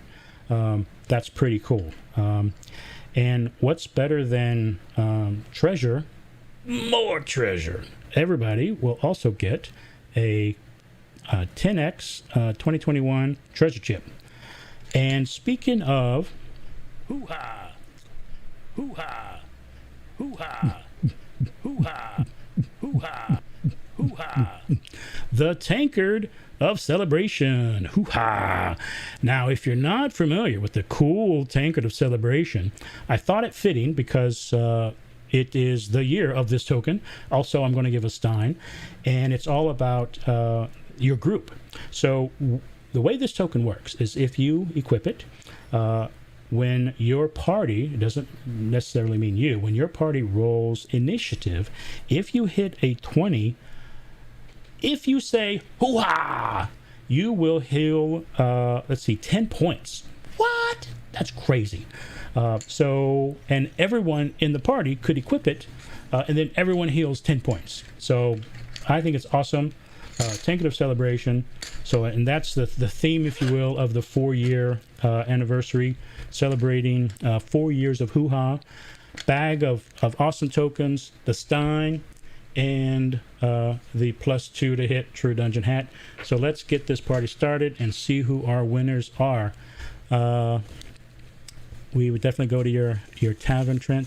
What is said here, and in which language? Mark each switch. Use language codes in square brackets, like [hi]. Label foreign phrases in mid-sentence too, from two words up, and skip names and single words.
[en] That's pretty cool. And what's better than treasure? More treasure. Everybody will also get a 10x 2021 treasure chip. And speaking of, hoo-ha, hoo-ha, hoo-ha, hoo-ha, hoo-ha, hoo-ha, the Tankard of Celebration. Hoo-ha! Now, if you're not familiar with the cool Tankard of Celebration, I thought it fitting because it is the year of this token. Also, I'm going to give a Stein, and it's all about your group. So the way this token works is if you equip it, when your party, it doesn't necessarily mean you, when your party rolls initiative, if you hit a 20, if you say hoo-ha, you will heal 10 points. What? That's crazy. So, and everyone in the party could equip it, and then everyone heals 10 points. So I think it's awesome. Tankard of Celebration. So, and that's the theme, if you will, of the 4-year anniversary, celebrating 4 years of hoo-ha. Bag of awesome tokens, the Stein, and the +2 to hit True Dungeon hat. So let's get this party started and see who our winners are. We would definitely go to your tavern, Trent.